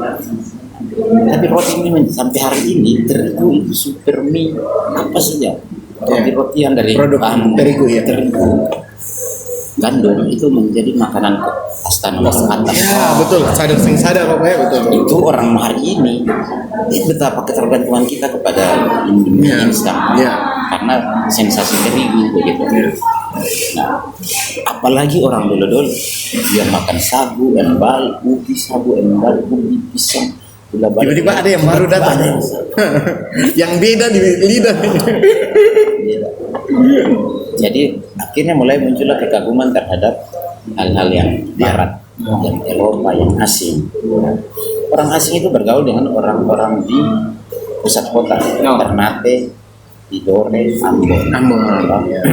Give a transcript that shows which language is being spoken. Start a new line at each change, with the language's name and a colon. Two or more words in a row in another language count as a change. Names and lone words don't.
Indonesian: Tapi roti ini sampai hari ini terigu itu super mie apa saja, roti-rotian dari bahan terigu gandum itu menjadi makanan kasta nomor atas. Betul, sadar pokoknya betul. Itu orang hari ini betapa ketergantungan kita kepada mie instan, karena sensasi terigu begitu. Nah, apalagi orang dulu dia makan sagu, embal, ubi, sagu, embal, ubi, pisang, gula batu. Tiba-tiba ada yang baru datang. Yang beda di lidah. Jadi akhirnya mulai muncullah kekaguman terhadap hal-hal yang barat, yang Eropa, yang asing. Orang asing itu bergaul dengan orang-orang di pusat kota, Ternate, Tidore, Ambon.